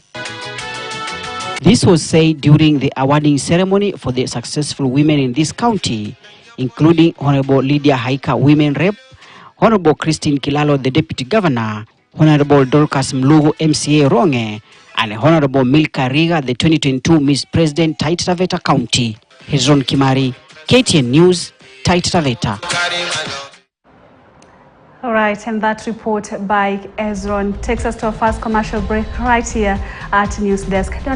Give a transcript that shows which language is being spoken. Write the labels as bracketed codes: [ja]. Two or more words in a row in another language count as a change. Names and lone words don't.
[en] This was said during the awarding ceremony for the successful women in this county, including Honorable Lydia Haika, Women Rep, Honorable Christine Kilalo, the Deputy Governor, Honorable Dorcas Mlugu, MCA Ronge, and Honorable Milka Riga, the 2022 Miss President, Taita Taveta County. Hezron Kimari, KTN News, Taita Taveta. All right, and that report by Hezron takes us to our first commercial break right here at News Desk.